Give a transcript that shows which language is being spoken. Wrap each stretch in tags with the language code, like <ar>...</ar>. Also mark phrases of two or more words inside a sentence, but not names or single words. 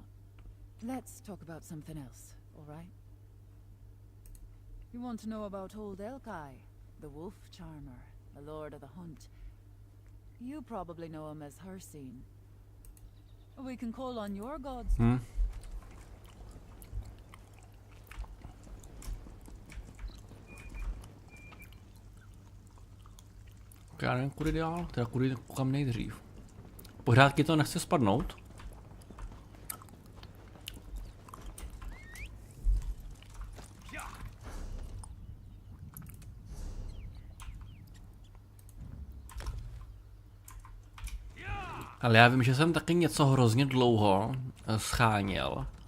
<en>Let's talk about something else, all right? You want to know about old Elkai, the wolf charmer, the lord of the hunt. You probably know him as Hirsine. We can call on your gods.</en> <cs>Já nevím, kudy dál, teda kudy kam nejdřív. Pořád ti to nechce spadnout? Ale já vím, že jsem taky něco hrozně dlouho scháněl.</cs>